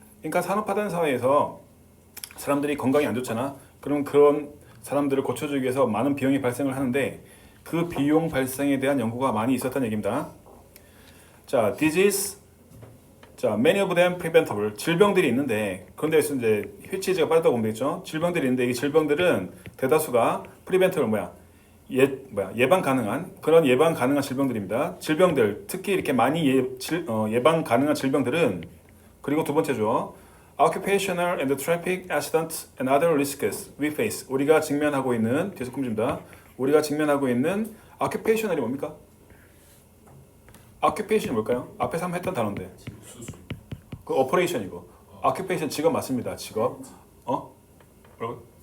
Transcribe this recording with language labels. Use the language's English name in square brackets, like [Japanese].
[Korean] 그러니까 산업화된 사회에서 사람들이 건강이 안 좋잖아. 그럼 그런 사람들을 고쳐주기 위해서 많은 비용이 발생을 하는데 그 비용 발생에 대한 연구가 많이 있었다는 얘기입니다. [English] 자, disease, 자, many of them preventable. [Korean] 질병들이 있는데 그런데 이제 which is가 빠졌다고 보면 되겠죠. 질병들이 있는데 이 질병들은 대다수가 preventable 예방 가능한 그런 예방 가능한 질병들입니다. 질병들 특히 이렇게 많이 예방 가능한 질병들은 그리고 두 번째죠. [English] Occupational and traffic accidents and other risks we face. [Korean] 우리가 직면하고 있는 계속 kum집니다. 우리가 직면하고 있는 occupational이 뭡니까? occupation이 뭘까요? 앞에서 한번 했던 단어인데. 그 operation이고. occupation 직업 맞습니다. 직업. 뭐라고?